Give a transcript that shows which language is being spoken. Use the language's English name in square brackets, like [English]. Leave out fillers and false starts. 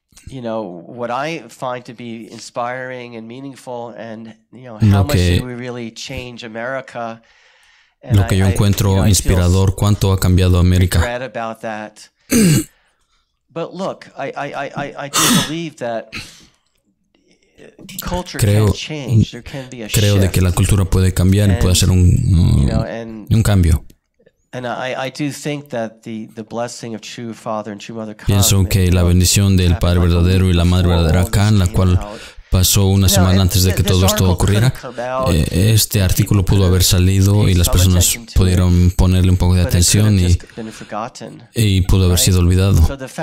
[English] What I find to be inspiring and meaningful, and how much did we really change America? [Spanish] Lo que yo encuentro inspirador, cuánto ha cambiado América. [English] About that. But look, I do believe that culture can change. There can be a [Spanish] creo [English] shift. [Spanish] De que la cultura puede cambiar y puede hacer un cambio. [English] And I do think that the blessing of true father and true mother [Spanish] Pienso que la bendición del Padre verdadero y la Madre verdadera Khan, la cual pasó una semana antes de que todo esto ocurriera, este artículo pudo haber salido y las personas pudieron ponerle un poco de atención y pudo haber sido olvidado.